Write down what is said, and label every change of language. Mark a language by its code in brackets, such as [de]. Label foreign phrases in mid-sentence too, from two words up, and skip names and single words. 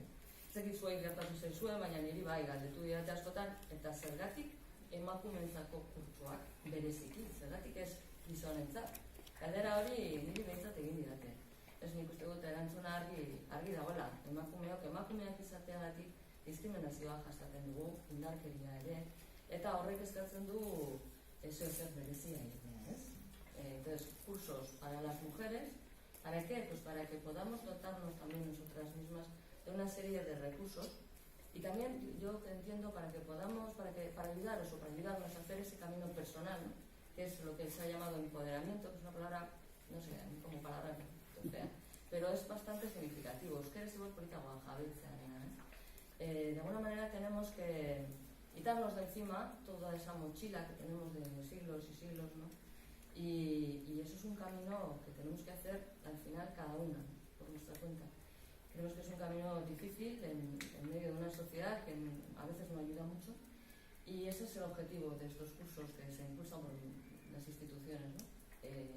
[eu] Zergatik zuei gertatu zaizuen, baina niri bai galdetu didate askotan, eta zergatik emakumeentzako kurtsoak bereziki, zergatik ez gizonentzat. Galdera hori niri behintzat egin didate. Ez nik uste dut erantzuna argi dagoela, emakumeak izateagatik diskriminazioa jasaten dugu, indarkeria ere, eta horrek eskatzen du zer berezia egitea, [es] ¿es? Entonces, cursos para las mujeres, ¿para qué? Pues para que podamos dotarnos también nosotras mismas de una serie de recursos y también yo entiendo para que podamos, para ayudaros o para ayudarnos a hacer ese camino personal, ¿no? Que es lo que se ha llamado empoderamiento, que es una palabra, no sé, como palabra fea, pero es bastante significativo. [eu] Euskera igual polita jabetza, [es] de alguna manera tenemos que quitarnos de encima toda esa mochila que tenemos de siglos y siglos, ¿no? Y eso es un camino que tenemos que hacer al final cada una, por nuestra cuenta. Creemos que es un camino difícil en medio de una sociedad que a veces no ayuda mucho y ese es el objetivo de estos cursos que se impulsan por las instituciones, ¿no?